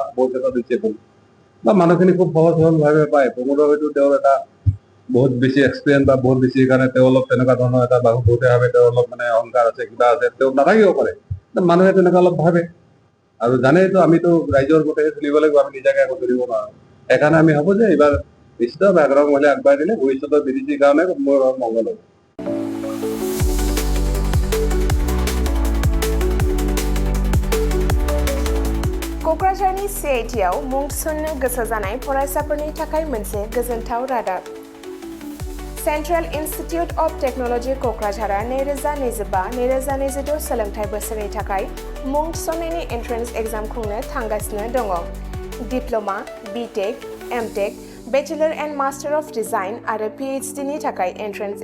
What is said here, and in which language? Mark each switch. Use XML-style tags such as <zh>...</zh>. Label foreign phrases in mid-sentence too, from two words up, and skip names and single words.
<as>বহুত ক্ষেত্ৰত ডিচেবল বা মানুহখিনি খুব সহজ সৰলভাৱে পায় প্ৰমোদৰ হয়তো তেওঁৰ এটা বহুত বেছি এক্সপিৰিয়েঞ্চ বা বহুত বেছি কাৰণে তেওঁ অলপ তেনেকুৱা ধৰণৰ এটা বহুতেভাৱে তেওঁ অলপ মানে অহংকাৰ আছে কিবা আছে তেওঁ নাথাকিব পাৰে মানুহে তেনেকুৱা অলপ ভাবে আৰু জানেইতো আমিতো ৰাইজৰ গোটেই চলিব লাগিব আমি নিজাকে একো কৰিব নোৱাৰোঁ সেইকাৰণে আমি ভাবোঁ যে এইবাৰ নিশ্চিত হাগ্ৰামা মহিলাই আগবাঢ়াই দিলে ভৱিষ্যতৰ BTCৰ কাৰণে মোৰ মংগল হ'ব</as> <brx>क'क्राझारनि CITआव मुं थिसन्नो गोसो जानाय फरायसाफोरनि थाखाय मोनसे गोजोनथाव रादाब सेन्ट्रेल इन्स्टिटिउट अफ टेक्न'लजि क'क्राझारआ 2025-2026 सोलोंथाइ बोसोरनि थाखाय मुं थिसन्नायनि</brx> <en>entrance exam</en> <brx>खुंनो थांगासिनो दङ</brx> <en>diploma BTech MTech bachelor and master of design</en> <brx>आरो PhD नि थाखाय एन्ट्रेन्स</brx>